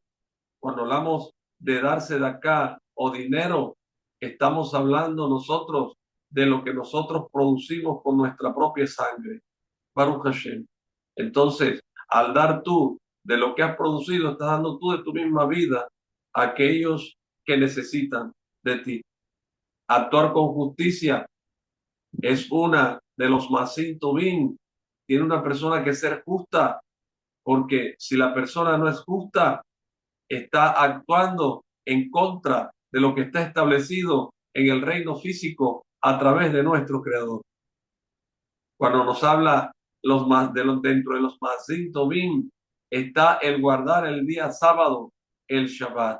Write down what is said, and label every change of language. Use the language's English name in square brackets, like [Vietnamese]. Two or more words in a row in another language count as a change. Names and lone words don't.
[Spanish] Cuando hablamos de darse de acá o dinero, estamos hablando nosotros de lo que nosotros producimos con nuestra propia sangre. [Hebrew] ברוך השם. [Spanish] Entonces, al dar tú de lo que has producido, estás dando tú de tu misma vida a aquellos que necesitan de ti. Actuar con justicia es una de los [Hebrew] מעשים טובים. [Spanish] Tiene una persona que ser justa, porque si la persona no es justa, está actuando en contra de lo que está establecido en el reino físico a través de nuestro Creador. Cuando nos habla dentro de los [Hebrew] מעשים טובים, [Spanish] está el guardar el día sábado, el Shabbat.